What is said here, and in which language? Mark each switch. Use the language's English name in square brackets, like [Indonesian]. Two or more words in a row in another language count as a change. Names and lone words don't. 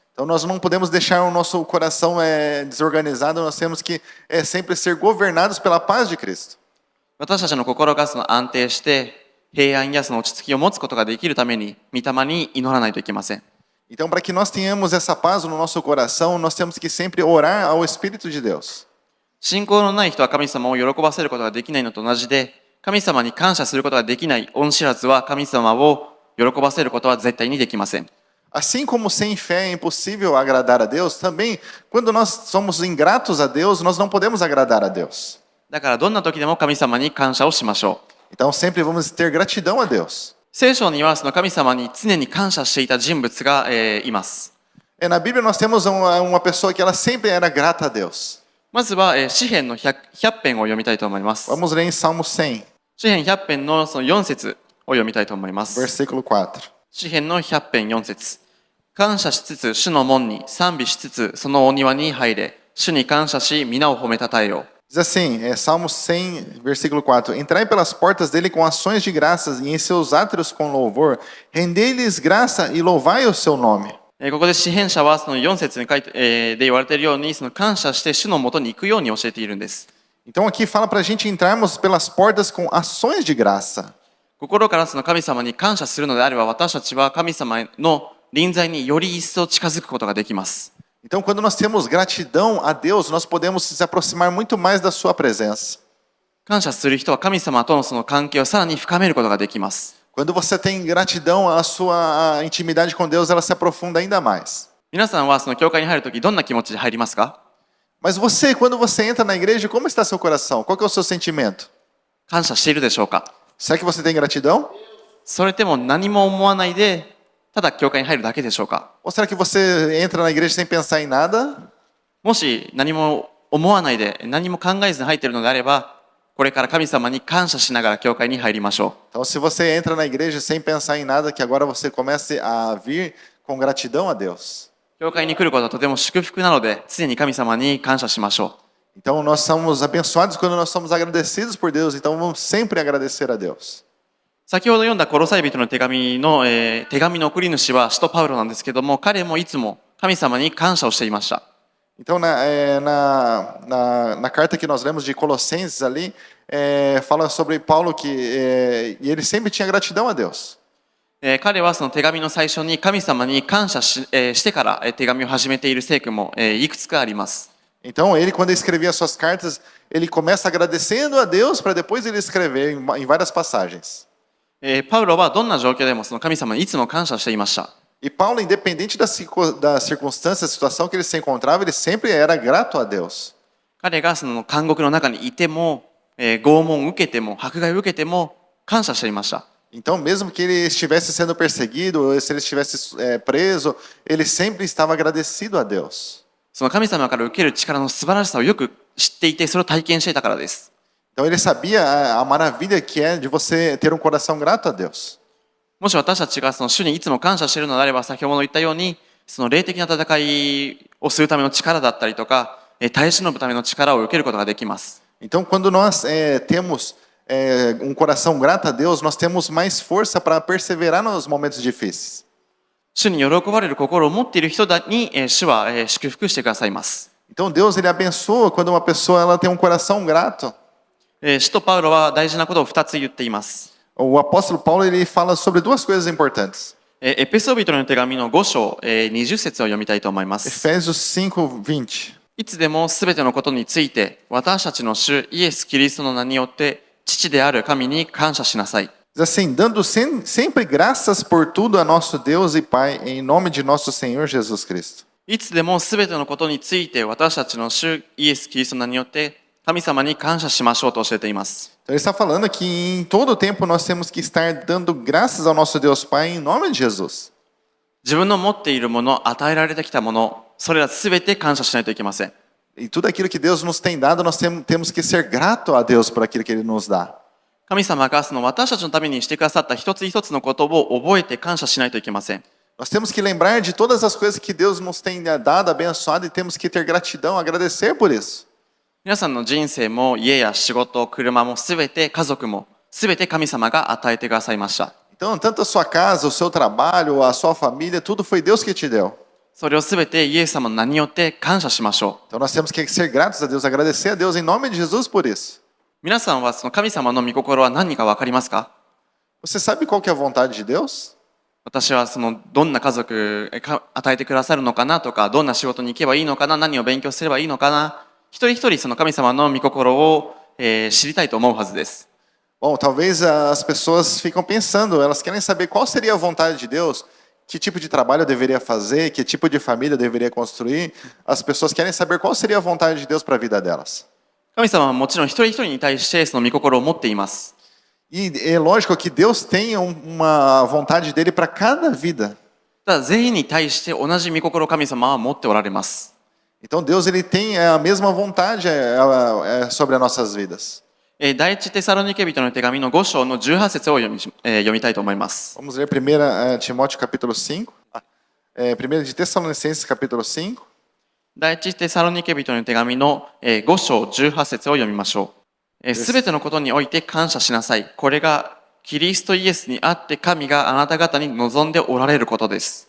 [Portuguese] Então, nós não podemos deixar o nosso coração desorganizado, nós temos que sempre ser governados pela paz de Cristo. [Japanese] 私たちの心がその安定して平安やその落ち着きを持つことができるために、御霊に祈らないといけません。 [Portuguese] Então, para que nós tenhamos essa paz no nosso coração, nós temos que sempre orar ao Espírito de Deus. [Japanese] 信仰のない人は神様を喜ばせることができないのと同じで、神様に感謝することができない恩知らずは神様を喜ばせることは絶対にできません。 [Portuguese] Assim como sem fé é impossível agradar a Deus, também quando nós somos ingratos a Deus, nós não podemos agradar a Deus. [Japanese] だからどんな時でも神様に感謝をしましょう。 [Portuguese] Então sempre vamos ter gratidão a Deus. [Japanese] 聖書にはその神様に常に感謝していた人物が、います。 [Portuguese] Na Bíblia nós temos uma pessoa que ela sempre era grata a Deus. [Japanese] まずは詩編の 100編を読みたいと思います。 [Portuguese] Vamos ler em Salmo 100. [Japanese] 詩編100編のその4節を読みたいと思います。 [Portuguese] versículo 4. [Japanese] 詩編の100編4節。感謝しつつ主の門に、賛美しつつそのお庭に入れ。主に感謝し、皆を褒めたたえよう。 [Portuguese] Diz assim, Salmo 100, versículo 4. Entrai pelas portas dele com ações de graças e em seus átrios com louvor. Rendei-lhes graça e louvai o seu nome. [Japanese] ここで詩編者はその4節に書いて、で言われているように、その感謝して主のもとに行くように教えているんです。 [Portuguese] Então aqui fala para a gente entrarmos pelas portas com ações de graça. [Japanese] 心からその神様に感謝するのであれば、私たちは神様の臨在により一層近づくことができます。 [Portuguese] Então quando nós temos gratidão a Deus, nós podemos se aproximar muito mais da sua presença. [Japanese] 感謝する人は神様とのその関係をさらに深めることができます。 [Portuguese] Quando você tem gratidão, a sua intimidade com Deus ela se aprofunda ainda mais. [Japanese] 皆さんはその教会に入るときどんな気持ちで入りますか？ [Portuguese] Mas você, quando você entra na igreja, como está seu coração? Qual que é o seu sentimento? [Japanese] 感謝しているでしょうか？ [Portuguese] Será que você tem gratidão? [Japanese] それでも何も思わないで、ただ教会に入るだけでしょうか？ [Portuguese] Ou será que você entra na igreja sem pensar em nada? [Japanese] もし何も思わないで、何も考えずに入っているのであれば、これから神様に感謝しながら教会に入りましょう。 [Portuguese] Então, se você entra na igreja sem pensar em nada, que agora você comece a vir com gratidão a Deus. [Japanese] 教会に来ることはとても祝福なので、常に神様に感謝しましょう。 [Portuguese] Então, nós somos abençoados quando nós somos agradecidos por Deus. Então, vamos sempre agradecer a Deus. [Japanese] 先ほど読んだコロサイ人の手紙の、手紙の送り主は使徒パウロなんですけども、彼もいつも神様に感謝をしていました。 [Portuguese] Então, na carta que nós lemos de Colossenses ali, fala sobre Paulo que e ele sempre tinha gratidão a Deus. [Japanese] 彼はその手紙の最初に神様に感謝してから、手紙を始めている聖句も、いくつかあります。 [Portuguese] Então, ele, quando escrevia suas cartas, ele começa agradecendo a Deus para depois ele escrever em várias passagens. [Japanese] パウロはどんな状況でもその神様にいつも感謝していました。 [Portuguese] E Paulo, independente da circunstância, da situação que ele se encontrava, ele sempre era grato a Deus. [Japanese] 彼がその監獄の中にいても、拷問を受けても、迫害を受けても感謝していました。 [Portuguese] Então, mesmo que ele estivesse sendo perseguido, ou se ele estivesse preso, ele sempre estava agradecido a Deus. [Japanese] その神様から受ける力の素晴らしさをよく知っていて、それを体験していたからです。 [Portuguese] Então, ele sabia a maravilha que é de você ter um coração grato a Deus. [Japanese] もし私たちがその主にいつも感謝しているのであれば、先ほど言ったように、その霊的な戦いをするための力だったりとか、耐え忍ぶための力を受けることができます。 [Portuguese] Então, quando nós temos um coração grato a Deus, nós temos mais força para perseverar nos momentos difíceis. [Japanese] 主に喜ばれる心を持っている人に、主は祝福してくださいます。 [Portuguese] Então, Deus ele abençoa quando uma pessoa ela tem um coração grato. [Japanese] 使徒パウロは大事なことを2つ言っています。 [Portuguese] O apóstolo Paulo ele fala sobre duas coisas importantes. [Japanese] エペソビトの手紙の5章、20節を読みたいと思います。 [Portuguese] Efésios 5:20. [Japanese] いつでもすべてのことについて、私たちの主イエス・キリストの名によって、父である神に感謝しなさい。 [Portuguese] Diz assim, dando sempre graças por tudo a nosso Deus e Pai, em nome de nosso Senhor Jesus Cristo. [Japanese] いつでもすべてのことについて、私たちの主イエス・キリストの名によって、神様に感謝しましょうと教えています。 [Portuguese] Então, ele está falando que em todo o tempo nós temos que estar dando graças ao nosso Deus Pai em nome de Jesus. [Japanese] 自分の持っているもの、与えられてきたもの、それらすべて感謝しないといけません。 [Portuguese] E tudo aquilo que Deus nos tem dado, nós temos que ser grato a Deus por aquilo que Ele nos dá. [Japanese] 神様がその私たちのためにしてくださった一つ一つのことを覚えて感謝しないといけません。 [Portuguese] Nós temos que lembrar de todas as coisas que Deus nos tem dado, abençoado, e temos que ter gratidão, agradecer por isso. [Japanese] 皆さんの人生も家や仕事、車もすべて家族もすべて神様が与えてくださいました。 [Portuguese] Então, tanto a sua casa, o seu trabalho, a sua família, tudo foi Deus que te deu. [Japanese] それをすべてイエス様の名によって感謝しましょう。 [Portuguese] Então, nós temos que ser gratos a Deus, agradecer a Deus em nome de Jesus por isso. [Japanese] 皆さんはその神様の御心は何か分かりますか？ [Portuguese] Você sabe qual que é a vontade de Deus? [Japanese] 私はそのどんな家族与えてくださるのかなとか、どんな仕事に行けばいいのかな、何を勉強すればいいのかな、一人一人その神様の御心を、知りたいと思うはずです。 [Portuguese] Bom, talvez as pessoas ficam pensando, elas querem saber qual seria a vontade de Deus, que tipo de trabalho eu deveria fazer, que tipo de família eu deveria construir. As pessoas querem saber qual seria a vontade de Deus para a vida delas. [Japanese] 神様はもちろん一人一人に対してその御心を持っています。 [Portuguese] E é lógico que Deus tem uma vontade dele para cada vida. [Japanese] ただ全員に対して同じ御心を神様は持っておられます。 [Portuguese] Então Deus ele tem a mesma vontade sobre as nossas vidas. [Japanese] 第一テサロニケ人の手紙の5章の18節を読みたいと思います。 [Portuguese] Vamos ler 1 Timóteo capítulo 5. 1 de Tessalonicenses capítulo 5. [Japanese] 第一テサロニケ人の手紙の5章18節を読みましょう。すべてのことにおいて感謝しなさい。これがキリストイエスにあって神があなた方に望んでおられることです。